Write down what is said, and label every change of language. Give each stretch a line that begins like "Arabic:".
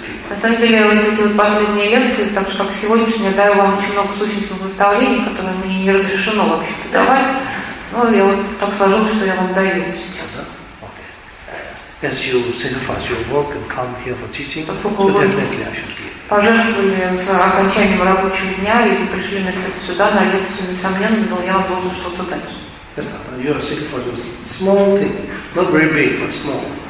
Russian: На самом деле, вот эти вот последние лекции, так же как сегодняшняя, даю вам очень много сущностных наставлений, которые мне не разрешено вообще-то давать. Но я вот так сложилось, что я вам даю сейчас.
English: As you sacrifice your work and come here for teaching, you definitely I should give.
Russian: Пожертвовали с окончанием рабочего дня и пришли на статью сюда, на лекцию, несомненно, я вам должен что-то дать.
English: Yes, and you are sacrificing small thing, not very big, but small.